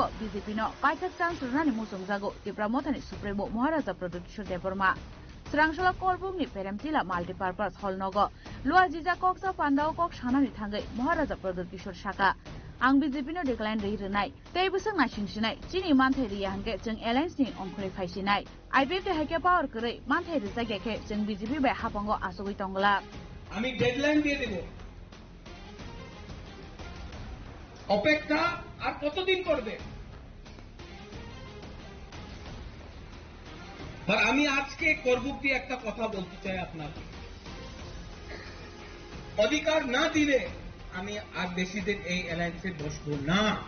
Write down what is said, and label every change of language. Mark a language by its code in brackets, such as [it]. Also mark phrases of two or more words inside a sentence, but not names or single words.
[trp] बीजेपी नो पाइथक चांस रुनानि मुसुं जागो त्रिपुरा मोथानि सुप्रीमो महाराजा प्रदेश किशोर देव वर्मा स्रांसला करबुंनि पेरेमतिला माल्टीपार्पस हलनगो लुआजिजा कक्सा पान्डाव कक सानानि थांगै महाराजा प्रदेश किशोर साका आं बीजेपी नो डेक्लाइन रैरनाय तेबुसं नासिंसिनाय चिनि मानथाय रिया हनके जों एलायंसनि अंखरै फायसिनाय आईपीएफ हाइके पावर करै मानथाय रिजायगे जों बीजेपी बाय हापांगो आसगै तंगला [bn] আমি ডেডলাইন দিয়ে দেব অপেক্ষা আর কতদিন করবে? আর আমি আজকে গর্ব দিয়ে একটা কথা বলতে চাই আপনাকে, অধিকার না দিলে আমি আর বেশি দিন এই অ্যালায়েন্সে বসবো না।